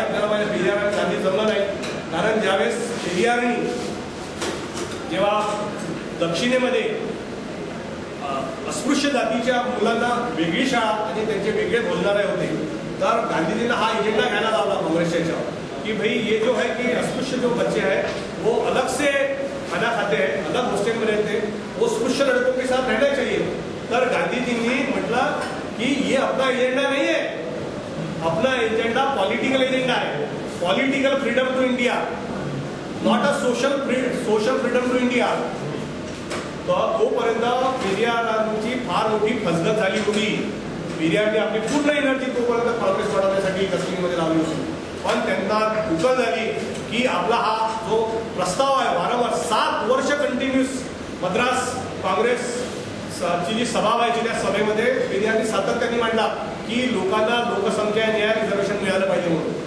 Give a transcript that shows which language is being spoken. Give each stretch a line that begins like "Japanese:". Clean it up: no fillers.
Marathi: आपल्याला माहिती पेरियार आणि गांधी जमलं नाही, कारण ज्यावेळेस पेरियारनी जेव्हा दक्षिणेमध्ये अस्पृश्य जातीच्या मुलांना वेगळी शाळा आणि त्यांचे वेगळे बोलणारे होते, तर गांधीजींना हा एजेंडा घ्यायला लावला काँग्रेसच्या याच्यावर कि
Hindi: भाई ये जो है कि अस्पृश्य जो बच्चे हैं वो अलग से खाना खाते हैं, अलग हॉस्टल में रहते हैं, वो अस्पृश्य लड़कों के साथ रहना चाहिए.
Marathi: तर गांधीजींनी म्हटलं कि
Hindi: ये अपना एजेंडा नहीं है, अपना एजेंडा पॉलिटिकल एजेंडा है,
English: political freedom to India,
Hindi: not a social freedom to India.
Marathi: तर तोपर्यंत पेरियारांची फार मोठी फसगत झाली होती. पेरियारने आपली पूर्ण एनर्जी तोपर्यंत काँग्रेस वाढवण्यासाठी कश्मीरमध्ये लावली होती. पण त्यांना दुःख झाली की आपला हा जो प्रस्ताव आहे वारंवार 7 वर्ष कंटिन्यूस मद्रास काँग्रेसची जी सभा व्हायची त्या सभेमध्ये पेरियारने सातत्याने मांडला की लोकांना लोकसंख्या न्याय रिझर्वेशन मिळालं पाहिजे म्हणून.